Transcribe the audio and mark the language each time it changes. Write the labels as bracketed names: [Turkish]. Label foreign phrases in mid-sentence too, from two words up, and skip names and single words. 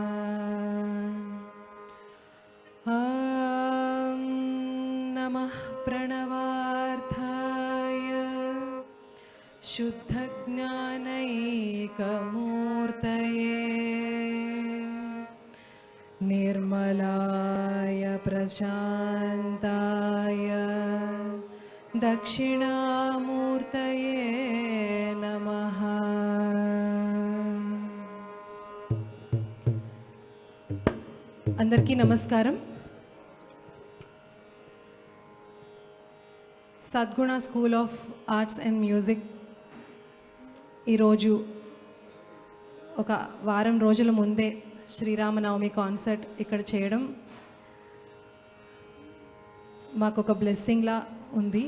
[Sanskrit] नमः प्रणवार्थाय शुद्धज्ञानैकमूर्तये निर्मलाय प्रशान्ताय दक्षिणामूर्तये नमः। [Telugu] అందరికీ నమస్కారం। సద్గుణ స్కూల్ ఆఫ్ ఆర్ట్స్ అండ్ మ్యూజిక్ ఈరోజు ఒక వారం రోజుల ముందే శ్రీరామనవమి కాన్సర్ట్ ఇక్కడ చేయడం మాకు ఒక బ్లెస్సింగ్లా ఉంది.